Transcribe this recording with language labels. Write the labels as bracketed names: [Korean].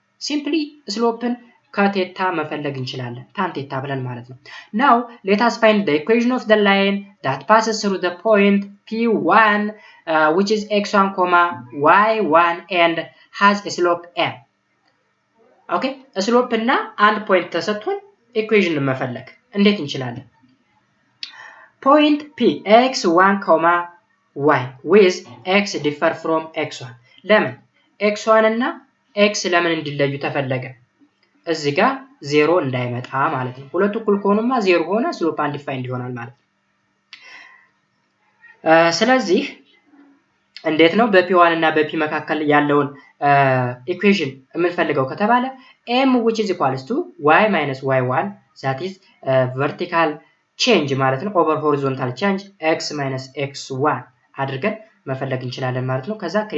[English] simply [Amharic] slopeን ከቴታ መፈለግ እንችላለን [English] tan theta [Amharic] ብለን ማለት ነው። [English] now let us find the equation of the line that passes through the point p1 which is x1, y1 and has a slope m. [Amharic] okay, slope እና አንድ ፖይንት ተሰጥቶን ኢኩዌሽን መፈለግ እንዴት እንችላለን? [English] point p x1, y with x differ from x1. [Amharic] ለምን x1 እና x ለምን እንዲለዩ ተፈለገ? እዚህ ጋር 0 እንዳይመጣ ማለት ነው። ሁለቱ እኩል ከሆኑማ 0 ሆነ ስሎፕ አንዲፋይንድ ይሆናል ማለት ነው። ስለዚህ እንዴት ነው በp1 እና በp መካከል ያለውን ኢኩዌሽን የምንፈልገው ከተባለ [English] m which is equals to y minus y1 that is vertical change [Amharic] ማለት ነው [English] over horizontal change x minus x1 [Amharic] አድርገን መፈለግ እንችላለን ማለት ነው። ከዛ